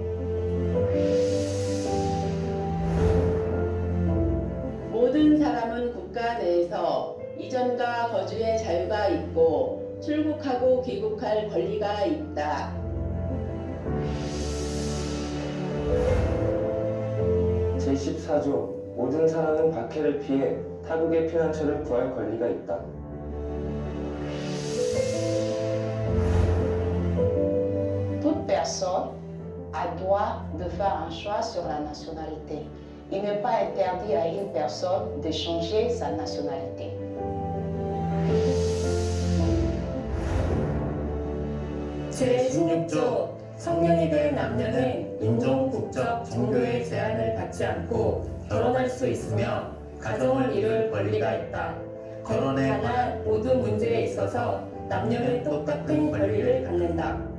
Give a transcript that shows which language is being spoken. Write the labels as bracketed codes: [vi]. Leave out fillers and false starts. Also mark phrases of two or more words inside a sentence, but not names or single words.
[ko] 모든 사람은 국가 내에서 이전과 거주의 자유가 있고 출국하고 귀국할 권리가 있다. 제14조 모든 사람은 박해를 피해 타국의 피난처를 구할 권리가 있다. [fr] Toute personne a droit de faire un choix sur la nationalité. Il n'est pas interdit à une personne de changer sa nationalité. [ko] 제16조 성년이 된 남녀는 인종, 국적, 종교의 제한을 받지 않고 결혼할 수 있으며 가정을 이룰 권리가 있다. 다만 모든 문제에 있어서 남녀는 똑같은 권리를 갖는다.